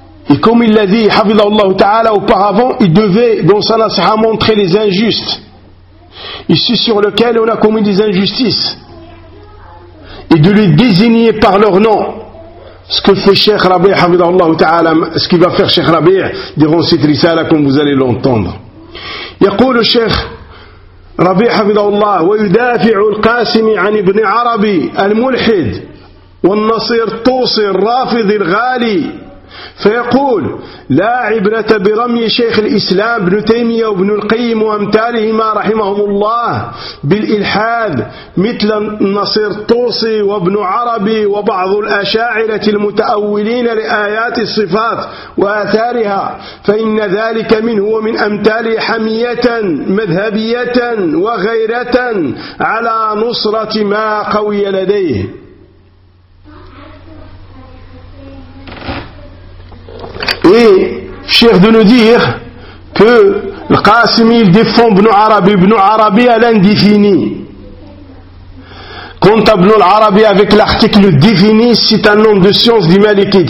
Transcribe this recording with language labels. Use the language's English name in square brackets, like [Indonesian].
[French] Et comme il l'a dit, Hafidhahullah Ta'ala, auparavant, il devait dans sa nasiha montrer les injustes, ici sur lequel on a commis des injustices, et de les désigner par leur nom. Ce que fait Cheikh Rabi' Hafidhahullah Ta'ala, ce qu'il va faire Cheikh Rabi' durant cette risala, comme vous allez l'entendre. [Arabic] يقول الشيخ ربيع حفظه الله: ويدافع القاسمي عن ابن عربي الملحد والنصير الطوسي الرافض الغالي، فيقول: لا عبرة برمي شيخ الإسلام ابن تيمية وابن القيم وأمثالهما رحمهم الله بالإلحاد مثل النصير الطوسي وابن عربي وبعض الأشاعرة المتأولين لآيات الصفات وآثارها، فإن ذلك منه ومن أمثاله حمية مذهبية وغيرة على نصرة ما قوي لديه. [French] Et Cheikh de nous dire que le Qasimi défend Ibn Arabi. Ibn Arabi à l'indéfini. Quant à Ibn Arabi avec l'article défini, c'est un nom de science du Malikite.